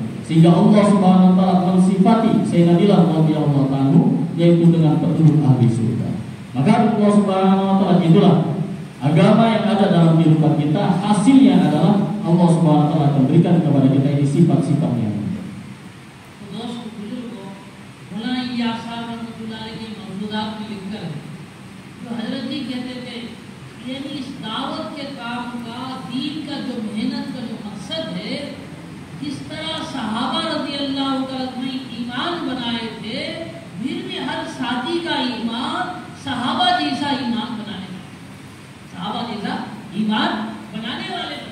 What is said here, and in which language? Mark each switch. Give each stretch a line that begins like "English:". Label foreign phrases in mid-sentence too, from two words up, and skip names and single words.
Indonesian: Sehingga
Arabic: الله سبحانه وتعالى
Indonesian: mensifati Sayyidina Bilal
Arabic: رضي الله عنه
Indonesian: yaitu dengan penduduk ahli surga. Maka
Arabic: الله سبحانه وتعالى,
Indonesian: itulah agama yang ada dalam kehidupan kita, hasilnya adalah
Arabic: الله سبحانه وتعالى
Indonesian: akan berikan kepada kita ini sifat-sifat yang
Hindi: हजरत जी कहते थे, यानी इस दावत के काम का, दीन का जो मेहनत का जो मकसद है, जिस तरह सहाबा
Arabic: رضي الله تعالى
Hindi: ने ईमान बनाए थे, फिर भी हर साथी का ईमान सहाबा जैसा ईमान बनाने वाले, सहाबा जैसा ईमान बनाने वाले